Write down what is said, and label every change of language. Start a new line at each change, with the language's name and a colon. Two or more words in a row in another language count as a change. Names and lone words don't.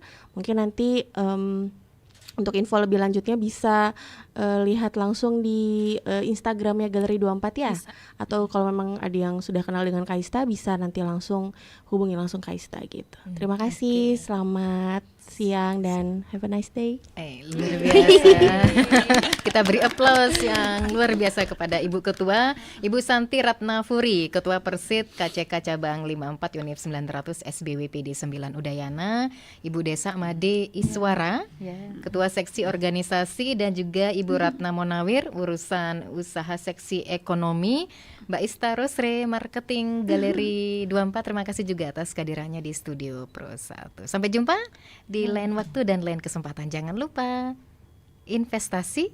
Indonesian: Mungkin nanti untuk info lebih lanjutnya bisa lihat langsung di Instagramnya Galeri 24 ya. Bisa. Atau kalau memang ada yang sudah kenal dengan Kaista bisa nanti langsung hubungi langsung Kaista gitu. Terima kasih, selamat siang dan
English: have a nice day.
Indonesian: Luar biasa. Kita beri aplaus yang luar biasa kepada Ibu Ketua, Ibu Santi Ratnafuri, Ketua Persit KCK Cabang 54 Yonif 900 SBWPD 9 Udayana, Ibu Desa Made Iswara, Ketua Seksi Organisasi, dan juga Ibu Ratna Monawir, urusan usaha seksi ekonomi, Mbak Ista Rosre, Marketing Galeri 24. Terima kasih juga atas kehadirannya di Studio Pro 1. Sampai jumpa di lain waktu dan lain kesempatan. Jangan lupa investasi